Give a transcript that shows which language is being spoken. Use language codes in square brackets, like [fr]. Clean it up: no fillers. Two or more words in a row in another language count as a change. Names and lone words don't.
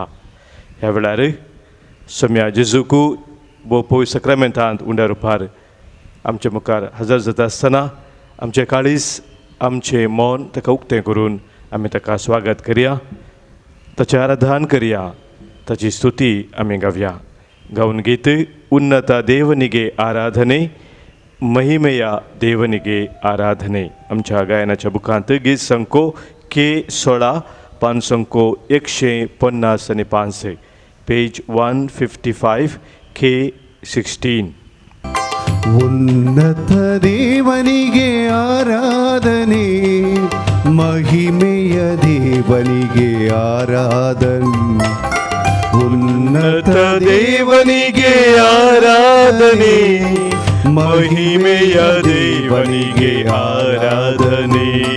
[kok] ह्या वेळार सोम्या जेजूकू वो पवित्र सक्रामेंतांत उंड्या रुपार आमचे मुखार हजर जाता आसतना आमचे काळीज, आमचें मन ताका उक्तें करून आमी ताका स्वागत करया, ताचें आराधन करया, ताची स्तुती आमी गावया. गावन गीत [kn] ಉನ್ನತ ದೇವನಿಗೆ ಆರಾಧನೆ, ಮಹಿಮೆಯ ದೇವನಿಗೆ ಆರಾಧನೆ. [kok] आमच्या गायनाच्या बुकांत गीत संको K16 पान संको 150 पेज 155 K16. [kn] ಉನ್ನತ ದೇವನಿಗೆ ಆರಾಧನೆ, ಮಹಿಮೆಯ ದೇವನಿಗೆ ಆರಾಧನೆ. ಉನ್ನತ ದೇವನಿಗೆ ಆರಾಧನೆ, ಮಹಿಮೆಯ ದೇವನಿಗೆ ಆರಾಧನೆ.